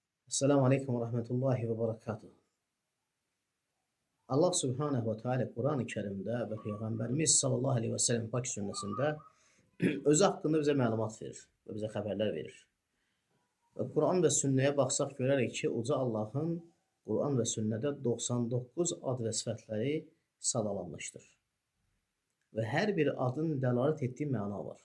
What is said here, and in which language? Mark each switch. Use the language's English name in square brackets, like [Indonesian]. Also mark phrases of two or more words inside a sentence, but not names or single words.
[Arabic] السلام عليكم و رحمة الله و بركاته. [Azerbaijani] Allah [Arabic] سبحانه و تعالى [Turkish] Kur'an-ı Kerim'de ve Peygamberimiz [Arabic] صلى الله عليه و سلم [Azerbaijani] pak sünnəsində özü haqqında bizə məlumat verir və bizə xəbərlər verir. Və Quran və sünnəyə baxsaq görərik ki, Uca Allahın Quran və sünnədə 99 ad və sifətləri sadalanmışdır. Və hər bir adın dəlalət etdiyi məna var.